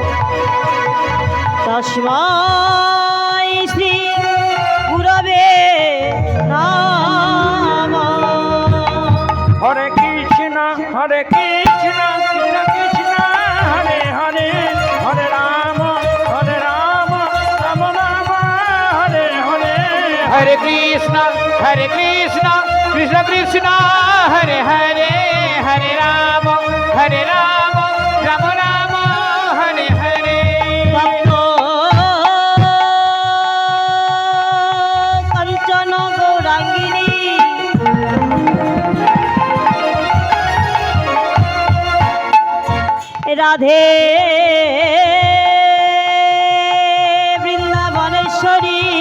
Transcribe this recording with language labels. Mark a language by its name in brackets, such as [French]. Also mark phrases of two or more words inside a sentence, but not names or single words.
[Sanskrit] তস্मै শ্রী গুরবে নমঃ হরে কৃষ্ণ কৃষ্ণ কৃষ্ণ হরে হরে হরে রাম রাম রাম হরে হরে हरे कृष्ण कृष्ण कृष्ण हरे हरे हरे राम राम राम हरे हरे কাঞ্চন গৌরাঙ্গিনী রাধে বৃন্দাবনেশ্বরী